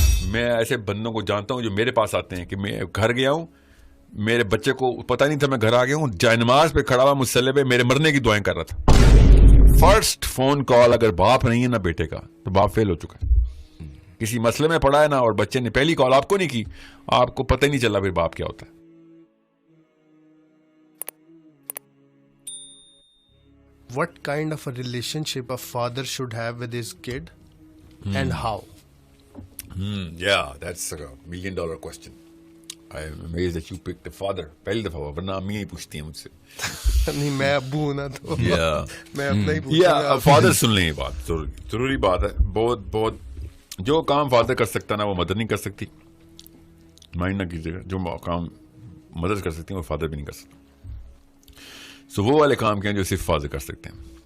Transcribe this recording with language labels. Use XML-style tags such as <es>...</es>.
<ur>میں ایسے بندوں کو جانتا ہوں جو میرے پاس آتے ہیں کہ میں گھر گیا ہوں, میرے بچے کو پتہ نہیں تھا میں گھر آ گیا ہوں, جائے نماز پہ کھڑا ہوا مصلی پہ میرے مرنے کی دعائیں کر رہا تھا. فرسٹ فون کال اگر باپ نہیں ہے نا بیٹے کا تو باپ فیل ہو چکا ہے, کسی مسئلے میں پڑا ہے نا, اور بچے نے پہلی کال آپ کو نہیں کی, آپ کو پتہ ہی نہیں چلا پھر باپ کیا ہوتا ہے.</ur> <en>What kind of a relationship a father should have with his kid and how? Yeah, that's a $1 million question. I am amazed that you picked the father.</en> <ur>پہلی دفعہ ہوا, ورنہ امی ہی پوچھتی ہیں مجھ سے. نہیں میں ابو ہوں نا تو میں اپنا ہی پوچھوں گا. فادر سن لیں, یہ بات ضروری بات ہے. بہت جو کام فادر کر سکتا نا وہ مدر نہیں کر سکتی, مائنڈ نہ کیجیے گا. جو کام مدر کر سکتی ہیں وہ فادر بھی نہیں کر سکتا. سو وہ والے کام کے ہیں جو صرف فادر کر سکتے ہیں.</ur>